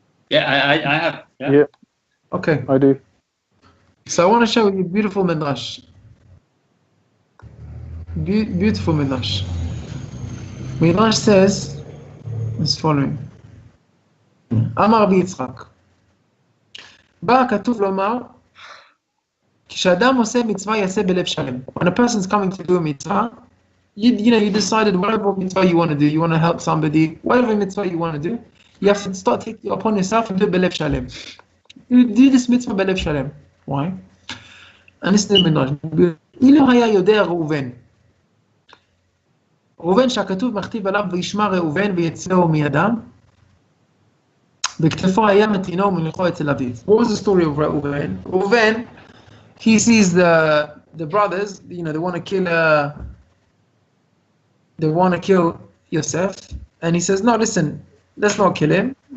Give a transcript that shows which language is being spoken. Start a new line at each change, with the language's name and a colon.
English: Yeah, I have. Yeah. Okay. I do. So I want to share with you a beautiful midrash. Beautiful midrash. Midrash says as following: Amar Yitzchak.
Hebrew: בא כתוב לומר, כשאדם עושה מצווה יעשה בלב שלם.
English: When a person is coming to do a mitzvah, you decided whatever mitzvah you want to do, you want to help somebody, whatever mitzvah you want to do, you have to start taking it upon yourself and do it
Hebrew: בלב שלם.
English: You do this mitzvah
Hebrew: בלב שלם.
English: Why? And this is the midrash.
Hebrew: אילו היה יודע ראובן. ראובן שהכתוב מכתיב עליו וישמע ראובן ויצאו מידם.
English: What was the story of Reuven? Reuven, he sees the brothers, they want to kill Yosef, and he says, no, listen, let's not kill him.